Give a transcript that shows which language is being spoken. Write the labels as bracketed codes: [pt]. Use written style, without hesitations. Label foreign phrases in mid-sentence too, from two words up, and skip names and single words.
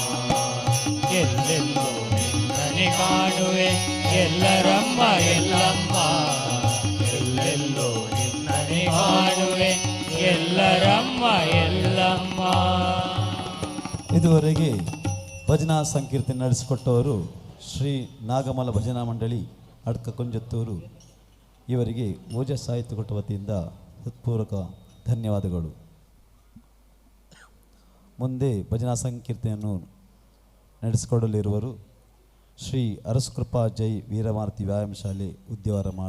[kn] ಎಲ್ಲೆಲ್ಲೋ ನಿನ್ನನೆ ಕಾಣುವೆ ಎಲ್ಲರಮ್ಮ ಎಲ್ಲಮ್ಮ. ಎಲ್ಲೆಲ್ಲೋ ನಿನ್ನನೆ ಕಾಣುವೆ ಎಲ್ಲರಮ್ಮ ಎಲ್ಲಮ್ಮ. ಇದುವರೆಗೆ ಭಜನಾ ಸಂಕೀರ್ತನೆ ನಡೆಸಿಕೊಟ್ಟವರು ಶ್ರೀ ನಾಗಮಲ ಭಜನಾ ಮಂಡಳಿ ಅಡ್ಕ ಕುಂಜತ್ತೂರು. ಇವರಿಗೆ ಓಜ ಸಾಹಿತ್ಯ ಕೊಟ್ಟ ವತಿಯಿಂದ ಹೃತ್ಪೂರ್ವಕ ಧನ್ಯವಾದಗಳು. ಮುಂದೆ ಭಜನಾ ಸಂಕೀರ್ತನೆಯನ್ನು ನಡೆಸಿಕೊಡಲಿರುವರು ಶ್ರೀ ಅರಸಕೃಪಾ ಜೈ ವೀರಮಾರುತಿ ವ್ಯಾಯಾಮ ಶಾಲೆ ಉದ್ಯಾವರ ಮಾಡ.